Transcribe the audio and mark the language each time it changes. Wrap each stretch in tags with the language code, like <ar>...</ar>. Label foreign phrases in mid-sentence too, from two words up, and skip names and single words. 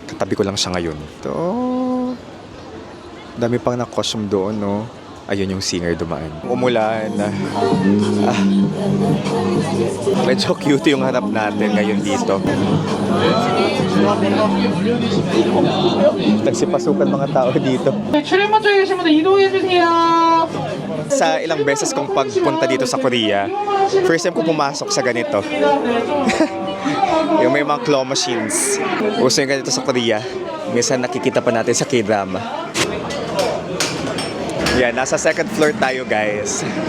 <tl>Katabi ko lang siya ngayon. Ito, dami pang na-costume doon, no? Ayun yung singer dumaan. Umulan. Medyo cute yung harap natin ngayon dito. Nagsipasukan mga tao dito.</tl> <ko>출입문 쪽에 계신 분들 이동해 주세요.</ko> <tl>Sa ilang beses kong pagpunta dito sa Korea,</tl> <en>first time</en> <tl>ko pumasok sa ganito. Yung may mga</tl> <en>claw machines.</en> <tl>Uso yung ganito sa Korea. Minsan nakikita pa natin sa K-drama. Yan, nasa</tl> <en>second floor</en> <tl>tayo, guys.</tl>